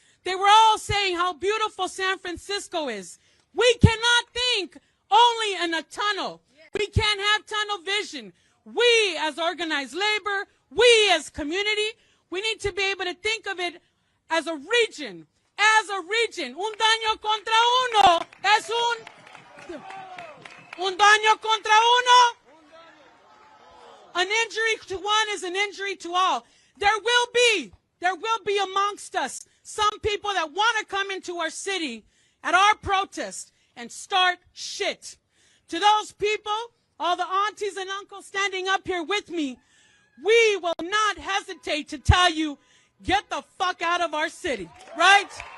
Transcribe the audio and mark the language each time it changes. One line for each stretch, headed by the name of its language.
English: They were all saying how beautiful San Francisco is. We cannot think only in a tunnel. We can't have tunnel vision. We as organized labor, we as community, we need to be able to think of it as a region. As a region.
Spanish: Un daño contra uno es un daño contra uno.
English: An injury to one is an injury to all. There will be amongst us some people that want to come into our city at our protest and start shit. To those people, all the aunties and uncles standing up here with me, we will not hesitate to tell you, get the fuck out of our city, right?